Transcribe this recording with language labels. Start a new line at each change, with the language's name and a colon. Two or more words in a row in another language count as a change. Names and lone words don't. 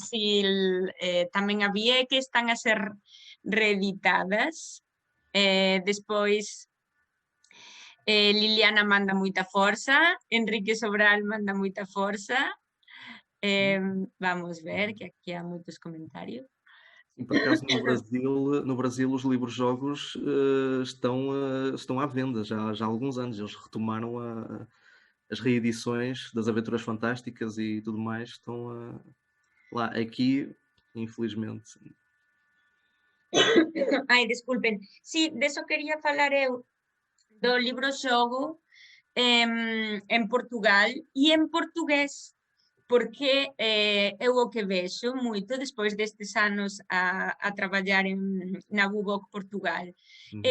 Galician: Brasil tamén había e que están a ser reeditadas. Despois Liliana manda moita forza, Enrique Sobral manda moita forza. Vamos ver, que aquí há moitos comentarios.
Portuguese: Sim, por acaso no Brasil os livros-jogos estão à venda já há alguns anos. Eles retomaram as reedições das Aventuras Fantásticas e tudo mais. Estão lá. Aqui, infelizmente.
Galician: Ai, desculpen. Sí, de eso quería falar eu, do libro xogo en Portugal e en portugués, porque eu o que vexo moito despois destes anos a traballar na Google Portugal é